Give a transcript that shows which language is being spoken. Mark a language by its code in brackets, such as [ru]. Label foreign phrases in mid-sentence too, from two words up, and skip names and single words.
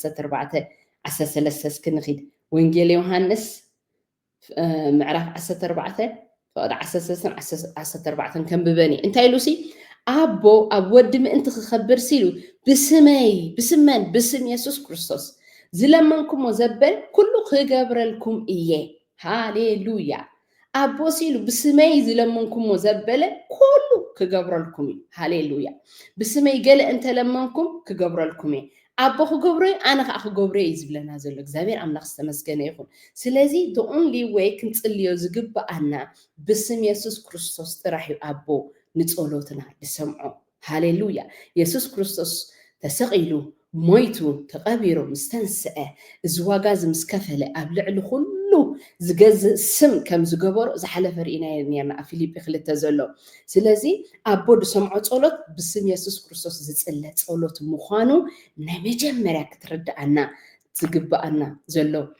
[ti] 14:13 እስክንኺድ ወንጌል ዮሃንስ ምዕራፍ 14 ፍቅዲ 13-14 ከንብበኒ እንታይ ኢሉሲ ኣቦ ኣብ ወዲ ምእንቲ ክኸብር ሲሉ ብስመን ብስም ኢየሱስ ክርስቶስ ዝለመንኩሞ ዘበል ኩሉ ክገብረልኩም እየ ሃሌሉያ ኣቦ ሲሉ ብስመይ ዝለመንኩሞ ዘበለ ኩሉ ክገብረልኩም እዩ ሃሌሉያ ብስመይ ገለ እንተለመንኩም ክገብረልኩም እየ ኣቦ ክገብሮ ኣነ ከዓ ክገብሮ እዩ ዝብለና ዘሎ እግዚአብሔር ኣምላኽ ዝተመስገነ ይኹን ስለዚ [en] the only way [ti] ክንጽልዮ ዝግባአና ብስም ኢየሱስ ክርስቶስ ጥራሕ እዩ ኣቦ ንጸሎትና ዝሰምዖ ሃሌሉያ ኢየሱስ ክርስቶስ ተሰቂሉ ሞይቱ ተቐቢሩ ምስተንስአ እዚ ዋጋ ዝምስከፈለ ኣብ ልዕሊ ኩሉ ዝገዝእ ስም ከም ዝገበሮ ዝሓለፈ ርኢና ነርና ፊልጵ 2 ዘሎ ስለዚ ኣቦ ዝሰምዖ ጸሎት ብስም ኢየሱስ ክርስቶስ ዝጽለ ጸሎት ምዃኑ ናይ መጀመርያ ክትርዳኣና ዝግባአና ዘሎ